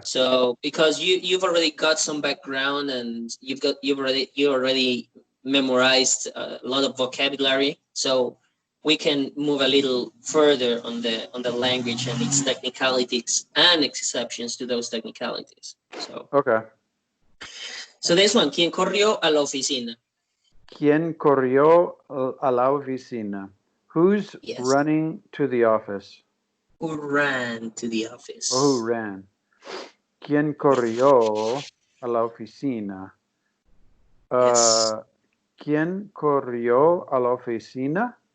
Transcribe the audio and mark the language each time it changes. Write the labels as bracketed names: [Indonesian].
[English] So because you've already got some background and you already memorized a lot of vocabulary, so we can move a little further on the language and its technicalities and exceptions to those technicalities. So okay. [Spanish] So this one, ¿Quién corrió a la oficina? ¿Quién corrió a la oficina? [English] Who's running to the office? Who ran to the office? Oh, who ran? [Spanish] ¿Quién corrió a la oficina? [English] Yes. [Spanish] ¿Quién corrió a la oficina?